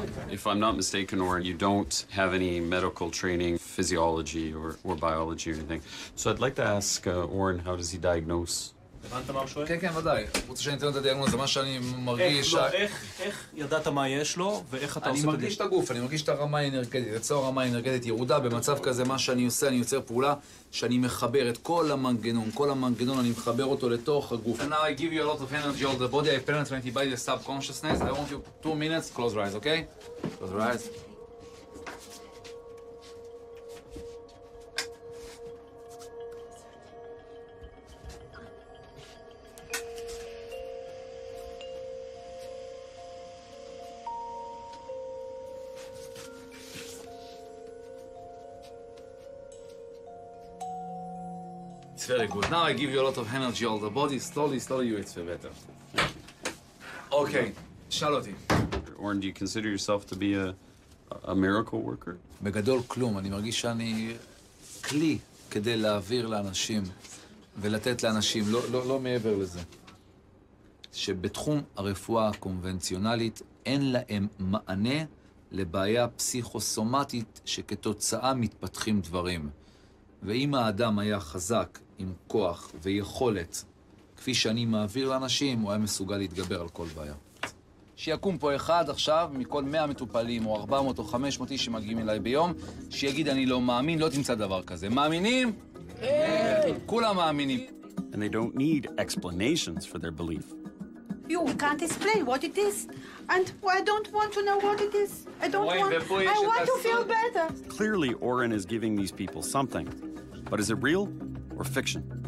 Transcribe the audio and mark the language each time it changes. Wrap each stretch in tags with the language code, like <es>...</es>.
<en>If I'm not mistaken, Oren, you don't have any medical training, physiology or biology or anything. So I'd like to ask Oren, how does he diagnose?</en> <he>הבנת מה הוא שואל? כן, כן, ודאי. הוא רוצה שאני אתן לו את הדיאגנוזה, מה שאני מרגיש... איך ידעת מה יש לו, ואיך אתה עושה את זה? אני מרגיש את הגוף, אני מרגיש את הרמה האנרגטית. אצלו הרמה האנרגטית ירודה, במצב כזה מה שאני עושה, אני יוצר פעולה שאני מחבר את כל המנגנון אני מחבר אותו לתוך הגוף.</he> <en>And now I give you a lot of energy all the body, I penetrate by the subconsciousness. I want you 2 minutes, close your eyes, okay? Close your eyes. very good. Now I give you a lot of energy all the body. Slowly, slowly you eat better.</en> <he>Okay, שאלותי.</he> <en>Oren, do you consider yourself to be a miracle worker?</en> <he>בגדול כלום, אני מרגיש שאני כלי כדי להעביר לאנשים ולתת לאנשים, לא מעבר לזה. שבתחום הרפואה הקונבנציונלית אין להם מענה לבעיה פסיכוסומטית שכתוצאה מתפתחים דברים. ואם האדם היה חזק עם כוח ויכולת, כפי שאני מעביר לאנשים, הוא היה מסוגל להתגבר על כל בעיה. שיקום פה אחד עכשיו, מכל 100 מטופלים, או 400 או 500 איש שמגיעים אליי ביום, שיגיד אני לא מאמין, לא תמצא דבר כזה. מאמינים? כן. כולם מאמינים.</he> <en>And they don't need explanations for their belief. You can't explain what it is. And I don't want to know what it is. I want to feel better. Clearly, Oren is giving these people something. But is it real or fiction?</en>